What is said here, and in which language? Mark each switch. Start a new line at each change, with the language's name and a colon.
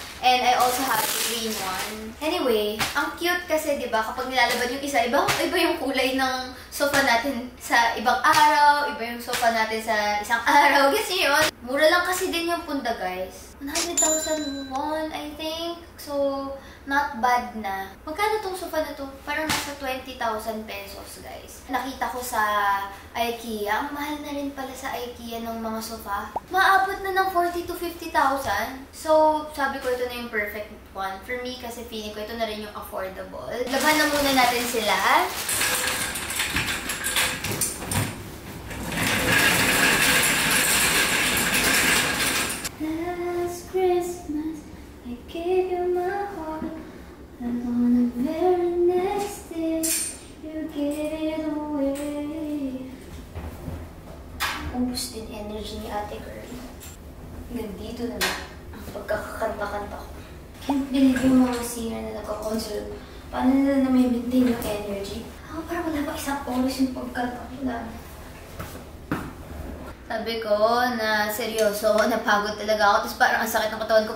English: And I also have the green one.
Filipino: Anyway, ang cute kasi, di ba, kapag nilalabad yung isa, iba yung kulay ng sofa natin sa ibang araw, iba yung sofa natin sa isang araw. Kasi yun, mura lang kasi din yung punda, guys. 100,000 won, I think. So,
English: not bad
Filipino: na. Magkano tong sofa na to? Parang nasa 20,000 pesos, guys. Nakita ko sa IKEA. Ang mahal na rin pala sa IKEA ng mga sofa. Maabot na ng 40,000 to 50,000. So, sabi ko ito na yung perfect one.
English: For me,
Filipino: kasi feeling ko ito na rin yung affordable. Laban na muna natin sila.
English: Last Christmas, I gave you my heart. And on the very next day, you gave it away.
Filipino: Ubus din energy ni Ate Girl. Nandito na ang pagkakakanta-kanta ko.
English: Can't believe
Filipino: yung mga singer na nagkakonsult. Paano nila na may maintain yung energy? Ako parang wala pa isang oras yung pagkanta ko. Sabi ko na seryoso, napagod talaga ako. Tapos parang ang sakit ng katawan ko.